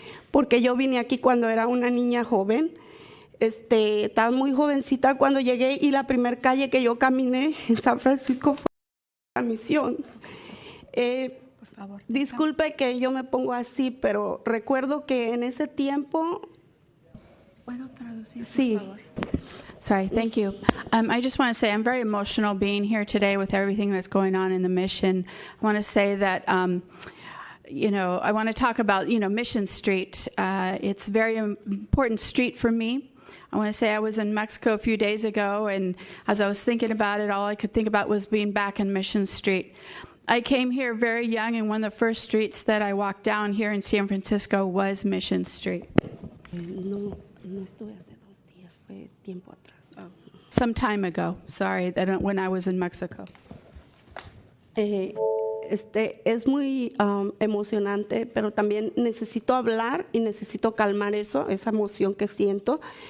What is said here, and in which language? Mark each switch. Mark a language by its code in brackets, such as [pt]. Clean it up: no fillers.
[es] Porque yo vine aquí cuando era una niña joven. Estaba muy jovencita cuando llegué y la primera calle que yo caminé en San Francisco fue la Misión. Por favor. Disculpe que yo me pongo así, pero recuerdo que en ese tiempo... ¿Puedo traducir, por Sí. favor? [en] Sorry, thank you. I just want to say I'm very emotional being here today with everything that's going on in the mission. I want to say that, I want to talk about, Mission Street. It's a very important street for me. I want to say I was in Mexico a few days ago, and as I was thinking about it, all I could think about was being back in Mission Street. I came here very young, and one of the first streets that I walked down here in San Francisco was Mission Street. [es] No estuve hace 2 días, fue tiempo atrás. [en] Some time ago, sorry, when I was in Mexico. [es] Es muy emocionante, pero también necesito hablar y necesito calmar esa emoción que siento.